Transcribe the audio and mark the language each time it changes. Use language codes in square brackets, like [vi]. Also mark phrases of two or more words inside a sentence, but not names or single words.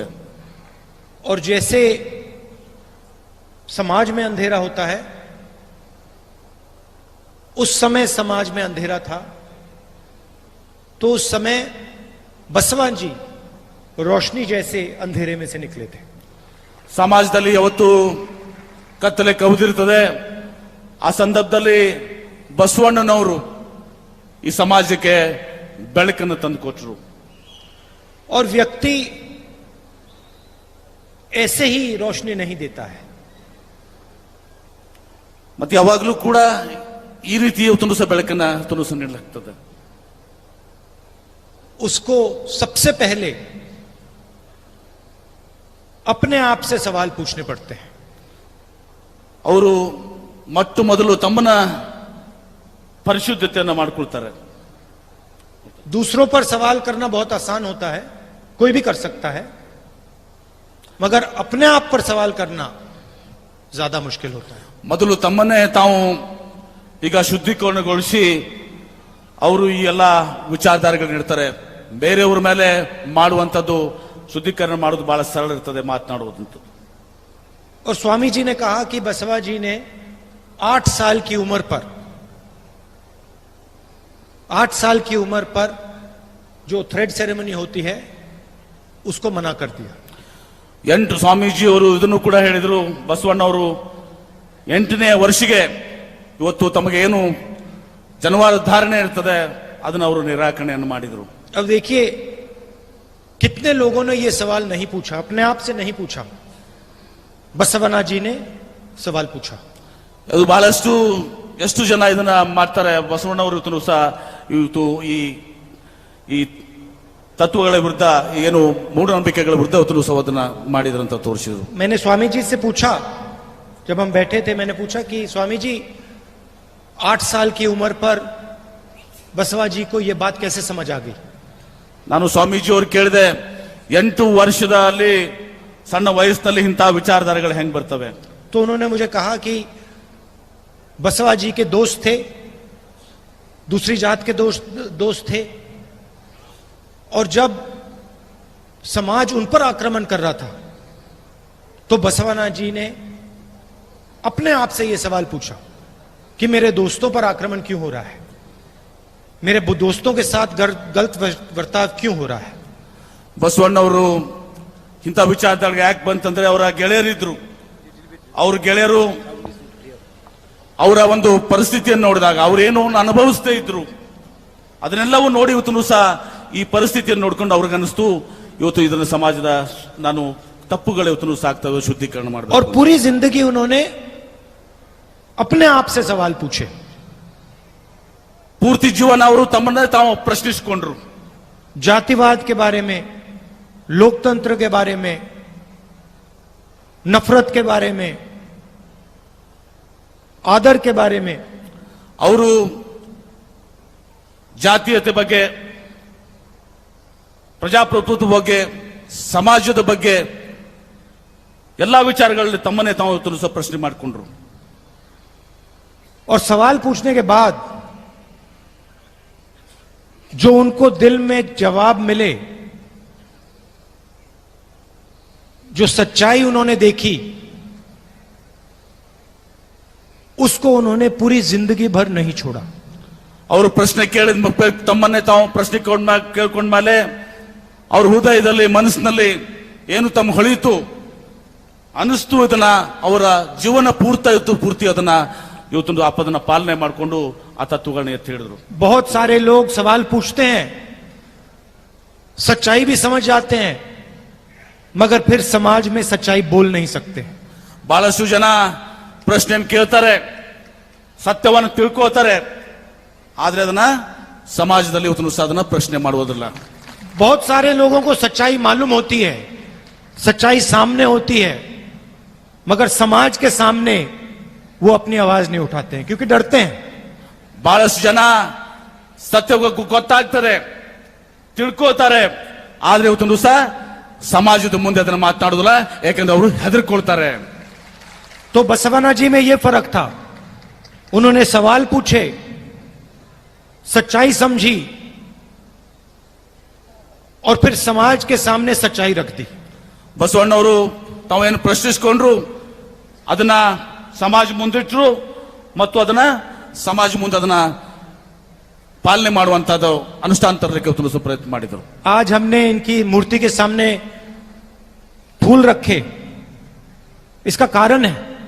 [hi] और जैसे समाज में अंधेरा होता है, उस समय समाज में अंधेरा था, तो उस समय बसवा जी रोशनी जैसे अंधेरे में से निकले थे। [kn] ಸಮಾಜದಲ್ಲಿ ಯಾವತ್ತು ಕತ್ತಲೆ ಕವಿದಿರ್ತದೆ, ಆ ಸಂದರ್ಭದಲ್ಲಿ ಬಸವಣ್ಣನವರು ಈ ಸಮಾಜಕ್ಕೆ ಬೆಳಕನ್ನು ತಂದುಕೊಟ್ರು। [hi] और व्यक्ति ऐसे ही रोशनी नहीं देता है, [kn] ಮತ್ತೆ ಯಾವಾಗಲೂ ಕೂಡ ಈ ರೀತಿ ತುನುಸ ಬೆಳಕನ್ನ ತುನುಸ ನೀಡಲಾಗ್ತದೆ। [hi] उसको सबसे पहले अपने आप से सवाल पूछने पड़ते हैं। [kn] ಅವರು ಮೊಟ್ಟ ಮೊದಲು ತಮ್ಮನ್ನ ಪರಿಶುದ್ಧತೆಯನ್ನು ಮಾಡಿಕೊಳ್ತಾರೆ। [hi] दूसरों पर सवाल करना बहुत आसान होता है, कोई भी कर सकता है, मगर अपने आप पर सवाल करना ज्यादा मुश्किल होता है। [kn] ಮೊದಲು ತಮ್ಮನ್ನೇ ತಾವು ಈಗ ಶುದ್ಧೀಕರಣಗೊಳಿಸಿ ಅವರು ಈ ಎಲ್ಲ ವಿಚಾರಧಾರೆಗಳು ನೀಡ್ತಾರೆ, ಬೇರೆಯವರ ಮೇಲೆ ಮಾಡುವಂಥದ್ದು ಶುದ್ಧೀಕರಣ ಮಾಡೋದು ಬಹಳ ಸರಳ ಇರ್ತದೆ, ಮಾತನಾಡುವುದಂತ। [hi] और स्वामी जी ने कहा कि बसवा जी ने 8 साल की उम्र पर 8 साल की उम्र पर जो [en] thread ceremony [hi] होती है उसको मना कर दिया। [kn] 8 ಸ್ವಾಮೀಜಿ ಅವರು ಇದನ್ನು ಕೂಡ ಹೇಳಿದರು, ಬಸವಣ್ಣವರು 8ನೇ ವರ್ಷಕ್ಕೆ ಇವತ್ತು ತಮಗೆ ಏನು ಜನವಾರ ಧಾರಣೆ ಇರ್ತದೆ ಅದನ್ನ ಅವರು ನಿರಾಕರಣೆಯನ್ನು ಮಾಡಿದರು. [hi] अब देखिए कितने लोगों ने ये सवाल नहीं पूछा, अपने आप से नहीं पूछा, बसवना जी ने सवाल पूछा. [kn] ಅದು ಬಹಳಷ್ಟು ಎಷ್ಟು ಜನ ಇದನ್ನ ಮಾಡ್ತಾರೆ. ಬಸವಣ್ಣವರು ಇವತ್ತು ಸಹ ಇವತ್ತು ಈ ತತ್ವಗಳ ವಿರುದ್ಧ ಏನು ಮೂಢನಂಬಿಕೆಗಳ ವಿರುದ್ಧ ಇವತ್ತು ಸಹ ಅದನ್ನ ಮಾಡಿದ್ರಂತ ತೋರಿಸಿದ್ರು. [hi] मैंने स्वामी जी से पूछा, जब हम बैठे थे मैंने पूछा कि स्वामी जी 8 साल की उम्र पर बसवा जी को ये बात कैसे समझ आ गई. [kn] ನಾನು ಸ್ವಾಮೀಜಿ ಅವ್ರು ಕೇಳಿದೆ, 8 ವರ್ಷದಲ್ಲಿ ಸಣ್ಣ ವಯಸ್ಸಿನಲ್ಲಿ ಇಂತಹ ವಿಚಾರಧಾರೆಗಳು ಹೆಂಗ್ ಬರ್ತವೆ. [hi] तो उन्होंने मुझे कहा कि बसवा जी के दोस्त थे, दूसरी जात के दोस्त थे, और जब समाज उन पर आक्रमण कर रहा था तो बसवना जी ने अपने आप से यह सवाल पूछा कि मेरे दोस्तों पर आक्रमण क्यों हो रहा है, मेरे दोस्तों के साथ गलत बर्ताव क्यों हो रहा है. [kn] ಬಸವಣ್ಣವರು ಇಂಥ ವಿಚಾರಧಾರೆಗೆ ಯಾಕೆ ಬಂತಂದ್ರೆ ಅವರ ಗೆಳೆಯರಿದ್ರು. ಅವ್ರ ಗೆಳೆಯರು ಅವರ ಒಂದು ಪರಿಸ್ಥಿತಿಯನ್ನು ನೋಡಿದಾಗ ಅವ್ರೇನು ಅನುಭವಿಸ್ತಾ ಇದ್ರು ಅದನ್ನೆಲ್ಲವೂ ನೋಡಿ ಇವತ್ತು ಸಹ ಈ ಪರಿಸ್ಥಿತಿಯನ್ನು ನೋಡ್ಕೊಂಡು ಅವ್ರಿಗೆ ಅನಿಸ್ತು ಇವತ್ತು ಇದನ್ನ ಸಮಾಜದ ನಾನು ತಪ್ಪುಗಳು ಇವತ್ತು ಸಾಕ್ತವೆ, ಶುದ್ಧೀಕರಣ ಮಾಡಬೇಕು. [hi] और पूरी जिंदगी उन्होंने अपने आप से सवाल पूछे. [kn] ಪೂರ್ತಿ ಜೀವನ ಅವರು ತಮ್ಮನ್ನೇ ತಾವು ಪ್ರಶ್ನಿಸಿಕೊಂಡ್ರು. [hi] जातिवाद के बारे में, लोकतंत्र के बारे में, नफरत के बारे में, आदर के बारे में. [kn] ಅವರು ಜಾತೀಯತೆ ಬಗ್ಗೆ, ಪ್ರಜಾಪ್ರಭುತ್ವ ಬಗ್ಗೆ, ಸಮಾಜದ ಬಗ್ಗೆ ಎಲ್ಲಾ ವಿಚಾರಗಳಲ್ಲಿ ತಮ್ಮನ್ನೇ ತಾವು ಇವತ್ತು ಸಹ ಪ್ರಶ್ನೆ ಮಾಡಿಕೊಂಡ್ರು. [hi] और सवाल पूछने के बाद जो उनको दिल में जवाब मिले, जो सच्चाई उन्होंने देखी, उसको उन्होंने पूरी जिंदगी भर नहीं छोड़ा. [kn] ಅವರು ಪ್ರಶ್ನೆ ಕೇಳಿದ ತಮ್ಮನ್ನೇ ತಾವು ಪ್ರಶ್ನೆ ಕೇಳ್ಕೊಂಡ್ಮೇಲೆ ಅವ್ರ ಹೃದಯದಲ್ಲಿ ಮನಸ್ಸಿನಲ್ಲಿ ಏನು ತಮ್ಮ ಹೊಳಿತು ಅನಿಸ್ತು ಇದನ್ನ ಅವರ ಜೀವನ ಪೂರ್ತಿ ಅದನ್ನ ಇವತ್ತೊಂದು ಅದನ್ನ ಪಾಲನೆ ಮಾಡಿಕೊಂಡು ಆ ತತ್ವಗಳನ್ನ ಎತ್ತಿ ಹಿಡಿದ್ರು. [hi] बहुत सारे लोग सवाल पूछते हैं, सच्चाई भी समझ जाते हैं, मगर फिर समाज में सच्चाई बोल नहीं सकते. [kn] ಬಹಳಷ್ಟು ಜನ ಪ್ರಶ್ನೆಯನ್ನು ಕೇಳ್ತಾರೆ, ಸತ್ಯವನ್ನು ತಿಳ್ಕೋತಾರೆ, ಆದ್ರೆ ಅದನ್ನ ಸಮಾಜದಲ್ಲಿ ಇವತ್ತು ಸಹ ಅದನ್ನ ಪ್ರಶ್ನೆ ಮಾಡುವುದಿಲ್ಲ. [hi] बहुत सारे लोगों को सच्चाई मालूम होती है, सच्चाई सामने होती है, मगर समाज के सामने वो अपनी आवाज नहीं उठाते हैं क्योंकि डरते हैं. [kn] ಬಹಳಷ್ಟು ಜನ ಸತ್ಯ ಗೊತ್ತಾಗ್ತಾರೆ, ತಿಳ್ಕೋತಾರೆ, ಆದ್ರೆ ಇವತ್ತು ಸಹ ಸಮಾಜದ ಮುಂದೆ ಅದನ್ನ ಮಾತನಾಡುದಿಲ್ಲ, ಯಾಕಂದ್ರೆ ಅವರು ಹೆದರ್ಕೊಳ್ತಾರೆ. [hi] तो बसवना जी में यह फर्क था, उन्होंने सवाल पूछे, सच्चाई समझी और फिर समाज के सामने सच्चाई रख दी. [kn] ಬಸವಣ್ಣವರು ತಾವೇನು ಪ್ರಶ್ನಿಸಿಕೊಂಡ್ರು, ಅದನ್ನ ಸಮಾಜ ಮುಂದಿಟ್ರು ಮತ್ತು ಅದನ್ನ ಸಮಾಜ ಮುಂದೆ ಅದನ್ನ ಪಾಲನೆ ಮಾಡುವಂತದ್ದು ಅನುಷ್ಠಾನ ತರಲಿಕ್ಕೆ ಇವತ್ತು ಪ್ರಯತ್ನ ಮಾಡಿದರು. [hi] आज हमने इनकी मूर्ति के सामने फूल रखे, इसका कारण है